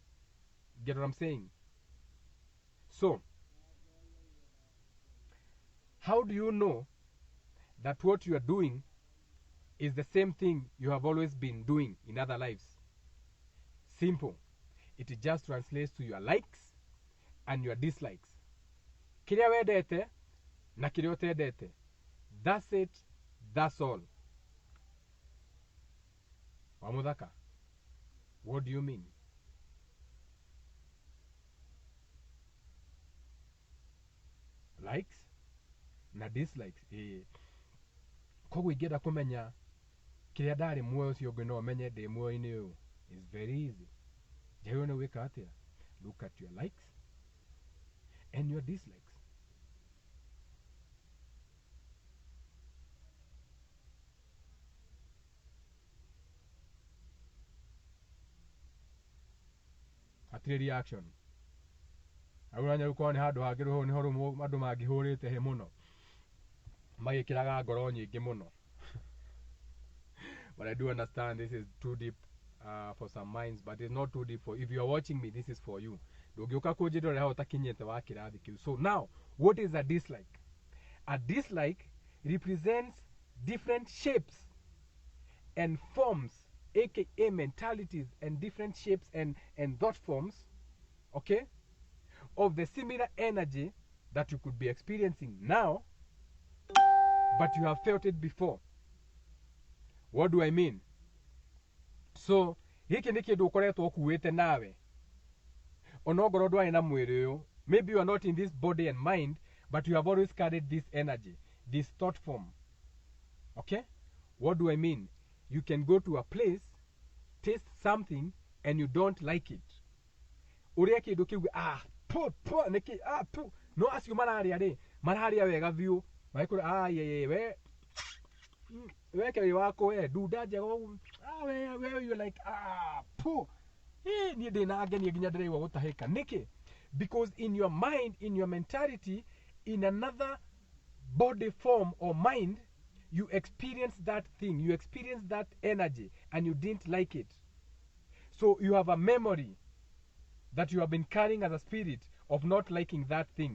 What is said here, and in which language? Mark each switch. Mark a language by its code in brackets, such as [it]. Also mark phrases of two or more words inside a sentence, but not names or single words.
[en] Get what I'm saying? So, how do you know that what you are doing is the same thing you have always been doing in other lives? Simple. It just translates to your likes and your dislikes. [ki] Kiria wedete na kiria utendete. [en] That's it. That's all. Wamuthaka, what do you mean? Likes na dislikes. [ki] Koguo ingĩenda kũmenya kĩrĩa ndarĩ muoyo ũcio ũngĩ no ũmenye ndĩ muoyo-inĩ ũyũ. [en] It's very easy. [ki] Njagĩrĩirwo nĩ gwĩka atĩa? [en] Look at your likes and your dislikes. [ki] Hatirĩ reaction. Auranya gũkorwo nĩ handũ hangĩ rũhũ nĩho andũ mangĩhũrĩte he mũno, magĩkĩraga ngoro nyingĩ mũno. [en] But I do understand this is too deep for some minds, but it's not too deep for, if you are watching me, this is for you. [ki] Ndũngĩũka kũnjĩrĩra ũrĩa ũtakinyĩte wa kĩrathi kĩu. [en] So now, what is a dislike? A dislike represents different shapes and forms, aka mentalities and different shapes and thought forms, okay, of the similar energy that you could be experiencing now, but you have felt it before. What do I mean? So, [ki] hiki nĩ kĩndũ ũkoretwo ũkuĩte nawe. Onokorwo ndwarĩ na mwĩrĩ ũyũ, [en] maybe you are not in this body and mind, but you have always carried this energy, this thought form. Okay? What do I mean? You can go to a place, taste something, and you don't like it. [ki] Uria kĩndũ kĩu nĩkĩ no acio mararĩa wega biũ, magĩkũra we kĩrĩ wako we nduda njega we [en] you're like [ki] niĩ ndĩna ngenia nginya ndĩraigua gũtahĩka. Nĩkĩ? [en] Because in your mind, in your mentality, in another body form or mind, you experience that thing, you experience that energy, and you didn't like it. So you have a memory that you have been carrying as a spirit of not liking that thing.